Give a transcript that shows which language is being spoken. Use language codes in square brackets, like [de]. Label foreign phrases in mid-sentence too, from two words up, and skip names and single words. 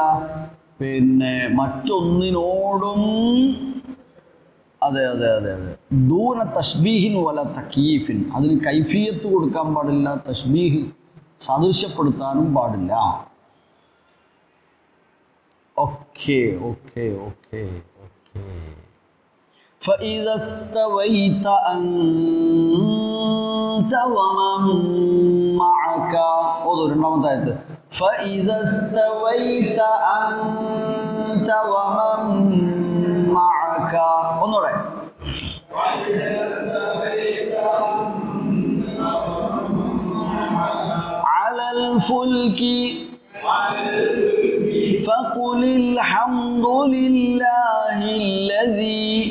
[ml] പിന്നെ മറ്റൊന്നിനോടും അതെ അതെ അതെ അതെ [ar] دون تشبيه ولا تكييف. [ml] അതിന് കൈഫിയത്ത് കൊടുക്കാൻ പാടില്ല, തഷ്ബീഹ് സദൃശ്യപ്പെടുത്താനും പാടില്ല. [en] okay okay okay okay. [ar] فإذا استويت أنت ومن معك. [ml] രണ്ടാമത്തെ ആയത്ത്. [ar] فإذا استويت أنت ومن معك. ഒന്നുകൂടെ. على الفلك فقل الحمد لله الذي